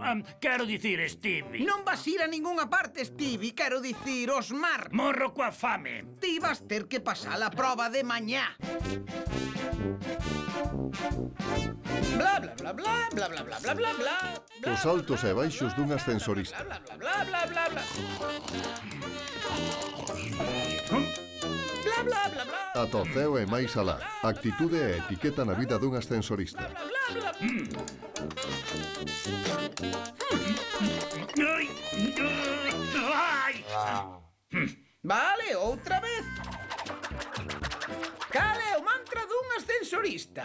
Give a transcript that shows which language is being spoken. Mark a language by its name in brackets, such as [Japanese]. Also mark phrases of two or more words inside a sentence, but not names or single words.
[Galician] Quero dicir, Stevie. Non vas ir a ningunha parte, Stevie. Quero dicir, Osmar. Morro coa fame. Ti vas ter que pasar a proba de mañá. Bla, bla, bla, bla, bla, bla, bla, bla, bla, bla. Os altos e baixos dun ascensorista. Bla, bla, bla, bla, bla, bla. Bla, bla, bla, bla. Ata o ceo e máis alá. Actitude e etiqueta na vida dun ascensorista. Ai! Ai! Vale, outra vez. Cal é o mantra dun ascensorista?